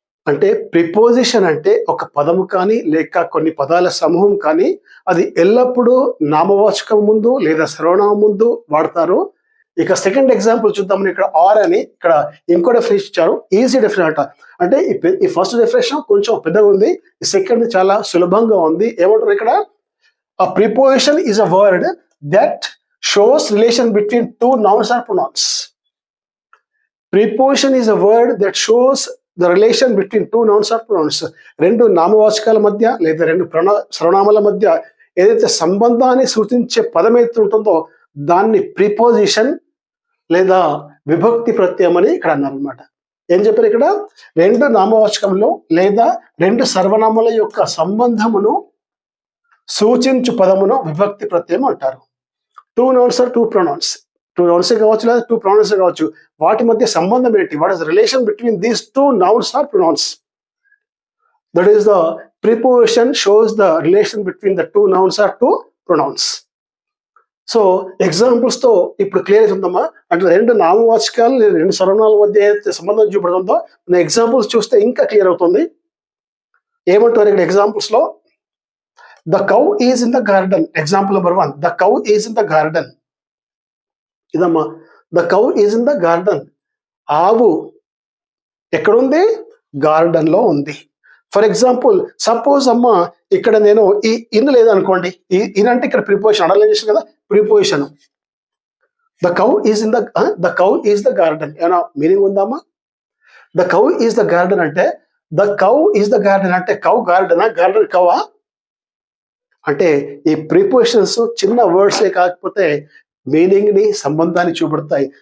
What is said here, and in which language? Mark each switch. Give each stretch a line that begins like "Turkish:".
Telugu: అంటే ప్రిపోజిషన్ అంటే ఒక పదము కానీ లేక కొన్ని పదాల సమూహం కానీ అది ఎల్లప్పుడూ నామవాచకం ముందు లేదా సర్వనామం ముందు వాడతారు. ఇక సెకండ్ ఎగ్జాంపుల్ చూద్దామని. ఇక్కడ ఆర్ అని ఇక్కడ ఇంకో డెఫినేషన్ ఇచ్చారు, ఈజీ డెఫినేషన్ అంట. అంటే ఈ ఫస్ట్ డెఫినేషన్ కొంచెం పెద్దగా ఉంది, ఈ సెకండ్ చాలా సులభంగా ఉంది. ఏమంటారు ఇక్కడ,
English: a preposition is a word that shows relation between two nouns or pronouns. Preposition is a word that shows the relation between two nouns or pronouns.
Telugu: రెండు నామవాచకాల మధ్య లేదా రెండు సర్వనామాల మధ్య ఏదైతే సంబంధాన్ని సూచించే పదం అయితే ఉంటుందో దాన్ని ప్రిపోజిషన్ లేదా విభక్తి ప్రత్యయం అని ఇక్కడ అన్నారు అనమాట. ఏం చెప్పారు ఇక్కడ, రెండు నామవాచకంలో లేదా రెండు సర్వనామాల యొక్క సంబంధమును సూచించు పదమును విభక్తి ప్రత్యయం అంటారు.
English: Two nouns or two pronouns. Two nouns
Telugu: కావచ్చు లేదా
English: Two pronouns కావచ్చు.
Telugu: వాటి మధ్య సంబంధం ఏంటి,
English: What is relation between these two nouns or pronouns. That is the preposition shows the relation between the two nouns or two pronouns.
Telugu: So examples తో ఇప్పుడు clear అవుతుందమ్మా. అంటే రెండు నామవాచకాలు లేదా రెండు సర్వనామాల మధ్య ఏదైతే సంబంధం చూపడుతుందో ఎగ్జాంపుల్స్ చూస్తే ఇంకా క్లియర్ అవుతుంది. ఏమంటారు ఇక్కడ ఎగ్జాంపుల్స్ లో,
English: the cow is in the garden. Example number 1, the cow is in the garden.
Telugu: ఇదమ్మా,
English: the cow is in the garden.
Telugu: ఆవు ఎక్కడుంది, గార్డెన్ లో ఉంది.
English: for example suppose
Telugu: అమ్మ ఇక్కడ నేను ఈ ఇన్ లేదనుకోండి, ఇన్ అంటే ఇక్కడ ప్రిపోజిషన్ అండర్లైన్ చేసిన కదా, preposition.
English: The cow is in the cow is the garden.
Telugu: ఏమైనా మీనింగ్ ఉందమ్మా?
English: the cow is the garden
Telugu: అంటే the cow is the garden అంటే కౌ గార్డెనా, గార్డెన్ కౌవా అంటే ఈ ప్రిపోజిషన్స్ చిన్న వర్డ్సే కాకపోతే మీనింగ్ ని సంబంధాన్ని చూపెడతాయి.